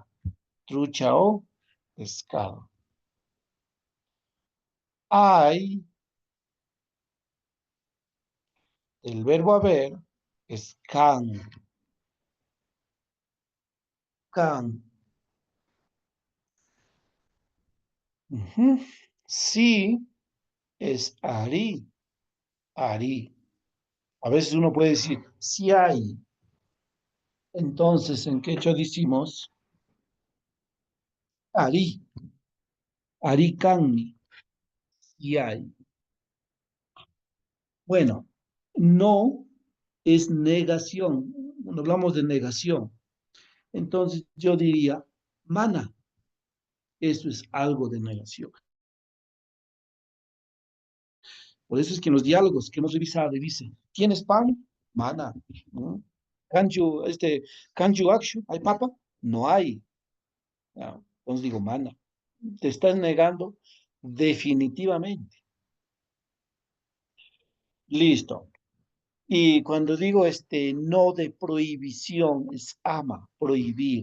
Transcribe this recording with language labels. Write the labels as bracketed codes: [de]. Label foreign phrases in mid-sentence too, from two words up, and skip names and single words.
[es] Trucha o pescado. Hay, el verbo haber es [qu] can, can. [es] Ujú. Sí es [qu] ari, ari. [es] A veces uno puede decir, si hay. Entonces, en quechua decimos, [qu] ari, ari canmi, [es] si hay. Bueno, no es negación. Cuando hablamos de negación, entonces yo diría, mana, Eso es algo de negación. Por eso es que en los diálogos que hemos revisado dice, ¿tienes pan? Mana. ¿No? Can't you action? ¿Hay papa? No hay. Ah, entonces digo, mana. Te estás negando definitivamente. Listo. Y cuando digo no de prohibición, es ama, prohibir.